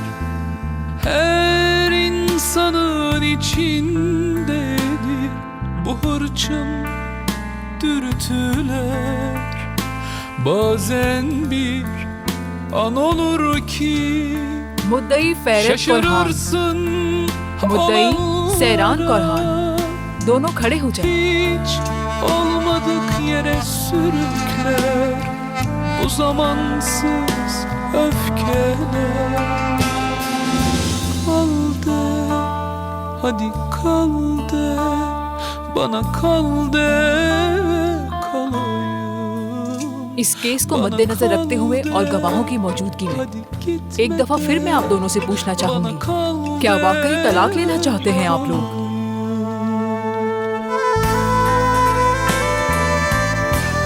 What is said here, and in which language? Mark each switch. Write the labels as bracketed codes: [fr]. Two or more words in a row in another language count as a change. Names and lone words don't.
[tr] Her insanın içindedir bu hırçın dürtüler. Bazen bir an olur ki [ur] مدعی فرید قرہان, [tr] şaşırırsın [ur] مدعی سیران [tr] olanlara. [ur] قرہان, دونوں کھڑے ہو جائیں. [tr] Hiç olmadık yere sürükler bu zamansız öfkeler. Kal de, hadi kal de, bana kal de, kalayım. [ur] اس کیس کو مدنظر رکھتے ہوئے اور گواہوں کی موجودگی میں ایک دفعہ پھر میں آپ دونوں سے پوچھنا چاہوں گی، کیا واقعی طلاق لینا چاہتے ہیں آپ لوگ?